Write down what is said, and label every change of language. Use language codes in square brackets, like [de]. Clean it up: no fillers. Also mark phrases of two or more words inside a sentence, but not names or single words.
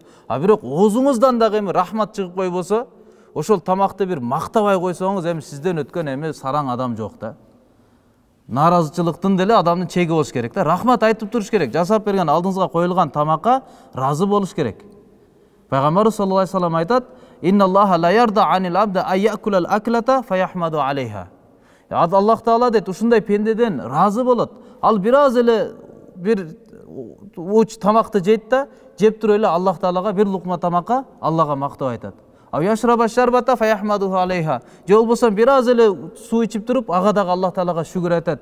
[ky] Бирок оозуңуздан дагы эми рахмат чыгып койбосо, ошол тамакты бир мактабай койсоңуз, эми сизден өткөн эми сараң адам жок да. Наразычылыктын деле адамдын чеги болуш керек да. Рахмат айтып туруш керек. Жасап берген алдыңызга коюлган тамакка разы болуш керек. Пайгамбарыбыз [ar] صلى الله عليه وسلم [ky] айтат: [ar] "إن الله ليرضى عن العبد أن يأكل الأكلة فيحمده عليها." [ky] Аллах Таала дейт, ушундай пендеден разы болот. Ал бир аз эле бир уч тамакты жейт да, жеп туруп эле Аллах Таалага бир лукма тамакка Аллага мактап айтат. [ar] يشرب الشربة فيحمده عليها. [ky] Же болбосо бир аз эле суу ичип туруп, ага дагы Аллах Таалага шүгүр айтат.